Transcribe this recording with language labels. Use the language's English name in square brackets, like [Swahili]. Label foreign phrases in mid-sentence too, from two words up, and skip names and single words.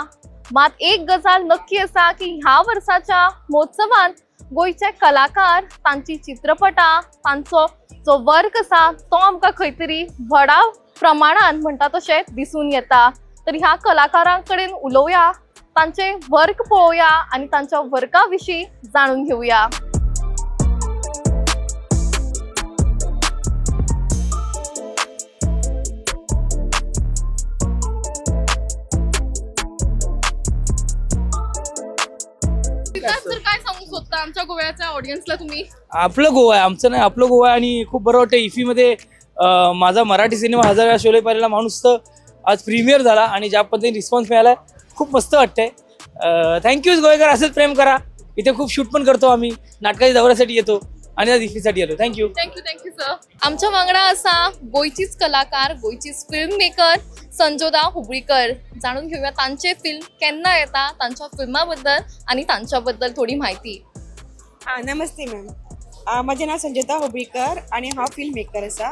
[Konkani] मात एक गजाल नक्की आसा की ह्या वर्साच्या महोत्सवान गोंयचे कलाकार, तांची चित्रपटां, तांचो जो वर्क आसा तो आमकां खंय तरी व्हडा प्रमाणात म्हणटा तशें दिसून येता. तर ह्या कलाकारां कडेन उलोवया, तांचे वर्क पळोवया आनी तांच्या वर्का विशीं जाणून घेवया. [Marathi] तर काय सांगू शकता आमच्या गोव्याच्या ऑडियन्सला तुम्ही? आपलं गोवा आहे, आमचं नाही, आपलं गोवा आहे. आणि खूप बरं वाटतं इफ्फीमध्ये माझा मराठी सिनेमा 1000 वेळा शोले पाहिलेला माणूस तर आज प्रीमियर झाला आणि ज्या पद्धतीने रिस्पॉन्स मिळाला खूप मस्त वाटतंय. थँक्यूच गोयकर, असंच प्रेम करा. इथे खूप शूट पण करतो आम्ही, नाटकाच्या दौऱ्यासाठी येतो आणि आज इफ्फीसाठी आलो. [English] थँक्यू. thank you sir. [Konkani] आमच्या वांगडा असा गोयचीच कलाकार, गोयचीच फिल्म मेकर संजोदा हुबळीकर. जाणून घेऊया तांचे फिल्म केन्ना येता, तांच्या फिल्माबद्दल आणि तांच्याबद्दल थोडी माहिती. [Marathi] नमस्ते मॅम. माझे नाव संजोदा हुबळीकर आणि [Konkani] हांव फिल्म मेकर आसा.